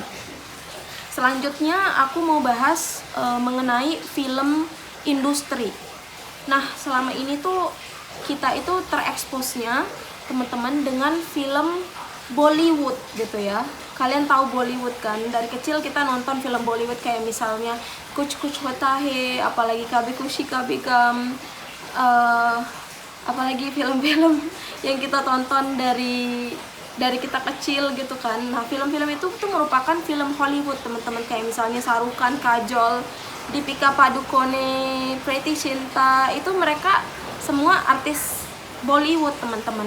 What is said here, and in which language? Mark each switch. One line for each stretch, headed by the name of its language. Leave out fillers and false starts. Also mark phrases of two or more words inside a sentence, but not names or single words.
Indonesian: Selanjutnya aku mau bahas mengenai film industri. Nah selama ini tuh kita itu tereksposnya teman-teman dengan film Bollywood gitu ya. Kalian tahu Bollywood kan? Dari kecil kita nonton film Bollywood kayak misalnya Kuch Kuch Hota Hai, apalagi Kabhi Khushi Kabhie Gham, apalagi film-film yang kita tonton dari kita kecil gitu kan. Nah film-film itu tuh merupakan film Hollywood teman-teman, kayak misalnya Shah Rukh Khan, Kajol, Deepika Padukone, Preity Zinta, itu mereka semua artis Bollywood teman-teman.